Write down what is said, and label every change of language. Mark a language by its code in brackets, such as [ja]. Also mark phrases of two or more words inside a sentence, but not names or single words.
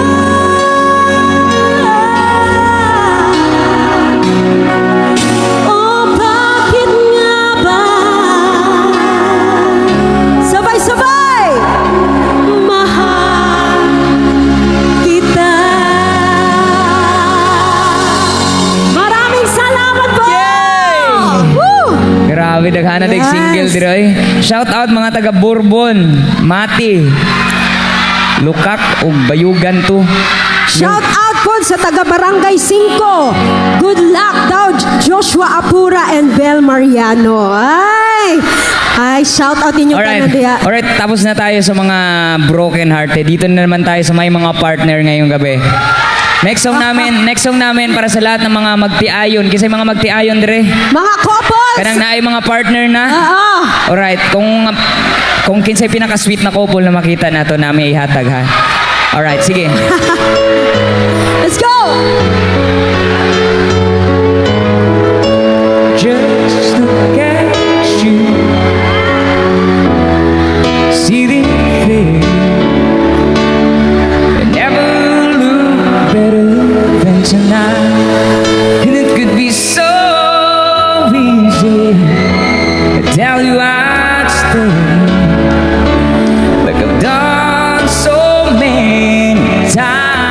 [tl] O bakit nga ba? Sabay-sabay! Mahal kita. Maraming salamat po! Yay! Woo! [ceb] Grabe, daghana [en] Yes. single diroy. Shout out [ceb] mga taga Bourbon, Mati, Lukak ug Bayugan to. [en] Shout out [tl] po sa taga Barangay 5. [en] Good luck daw Joshua Apura and Bel Mariano. [ceb] Ay, [en] shout out [ceb] ninyo [en] Alright. [ceb] kanan diya. [tl] Alright, tapos na tayo sa mga [en] broken hearted. [tl] Dito na naman tayo sa may mga partner ngayong gabi. [en] Next song [tl] namin para sa lahat ng mga magtiayon. [ceb] Kasi mga magtiayon dire. [tl] Mga couples! [ceb] Kanang naay mga partner na. Oo. Alright, kung kinsay pinaka-sweet na couple na makita nato namin ihatag ha. [tl] Alright, sige. [en] Let's go! Just look at you, sitting there. You never look better than tonight, and it could be so easy to tell you I'd stay, like I've done so many times.